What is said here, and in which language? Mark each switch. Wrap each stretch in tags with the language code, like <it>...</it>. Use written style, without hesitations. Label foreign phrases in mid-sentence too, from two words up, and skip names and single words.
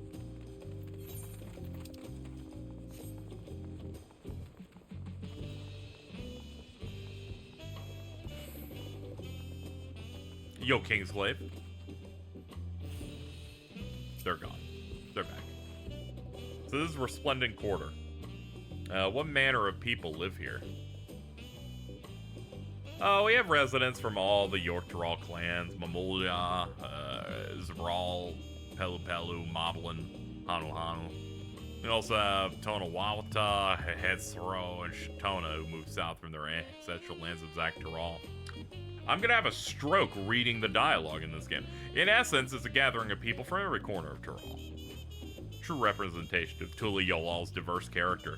<en>Yo, Kingsglaive. They're gone. They're back. So this is Resplendent Quarter. What manner of people live here? Oh, we have residents from all the Yorktral clans. Mamulia, Zbral, Pelu Pelu, Moblin, Hanu Hanu. We also have Tonawawata, Hetsro, and Shatona, who moved south from their ancestral lands of Zaktaral. I'm gonna have a stroke reading the dialogue in this game. In essence, it's a gathering of people from every corner of Tyrol. True representation of Tuliyolal's diverse character.</en>